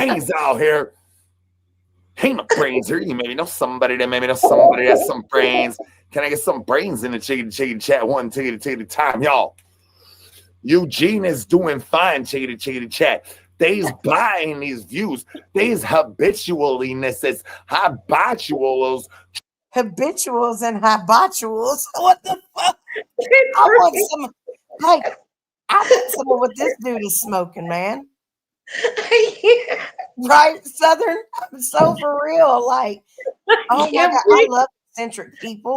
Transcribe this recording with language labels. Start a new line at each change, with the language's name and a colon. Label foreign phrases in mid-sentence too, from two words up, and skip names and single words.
English: Brains out here. Ain't no brains here. You maybe know somebody that has some brains. Can I get some brains in the chicken chat? One tickety time, y'all. Eugene is doing fine, chickity chat. They's buying these views. They's habitualiness, habituals. Habituals and habituals. What the fuck? I want some. Hey, I want some of what this dude is smoking, man. Right, Southern. I'm so for real. Like, oh my Yeah, God, I love eccentric people.